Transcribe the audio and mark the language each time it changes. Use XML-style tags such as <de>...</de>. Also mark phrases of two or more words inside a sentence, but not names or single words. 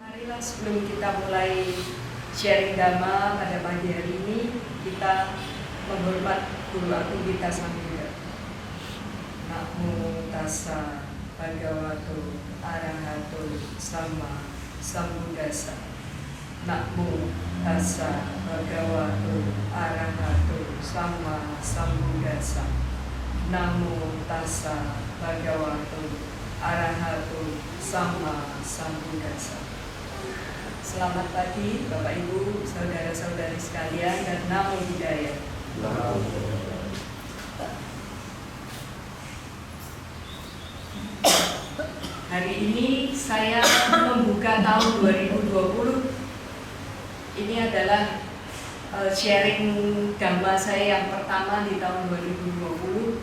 <id>sebelum kita mulai sharing dhamma pada pagi hari ini, kita menghormat Guru Agung kita Sambuddha.</id> <pi>Namo tassa bhagavato arahato sama sambuddhassa. Namo tassa bhagavato arahato sama sambuddhassa. Namo tassa bhagavato arahato sama sambuddhassa.</pi> <id>Selamat pagi Bapak Ibu, saudara-saudari sekalian, dan</id> <pi>namo buddhaya.</pi> <id>Hari ini saya membuka tahun 2020. Ini adalah sharing dhamma saya yang pertama di tahun 2020.</id>